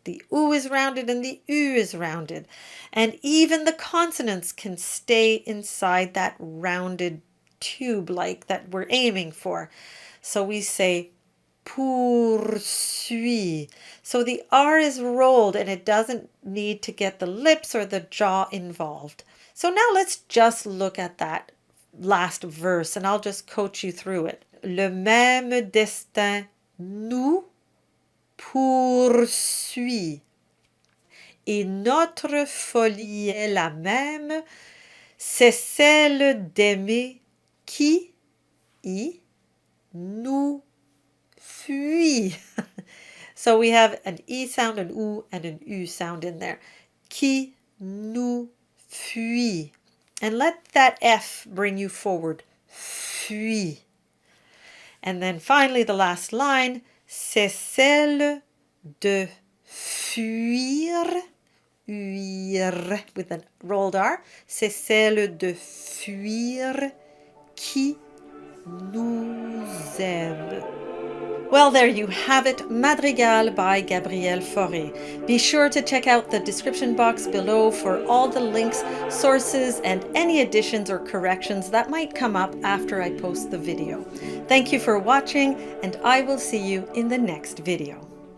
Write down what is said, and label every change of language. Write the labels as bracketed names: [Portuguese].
[English] The U is rounded and the U is rounded. And even the consonants can stay inside that rounded tube-like that we're aiming for. So we say poursuit. So the R is rolled and it doesn't need to get the lips or the jaw involved. So now let's just look at that last verse and I'll just coach you through it. [French] Le même destin nous poursuit. Et notre folie est la même, c'est celle d'aimer qui nous fuit. [English] So we have an E sound, an U, and an U sound in there. [French] Qui nous fuit. [English] And let that F bring you forward. [French] Fuit. [English] And then finally the last line. [French] C'est celle de fuir. [English] Fuir with a rolled R. [French] C'est celle de fuir qui nous aime. [English] Well, there you have it, Madrigal by Gabriel Fauré. Be sure to check out the description box below for all the links, sources, and any additions or corrections that might come up after I post the video. Thank you for watching, and I will see you in the next video.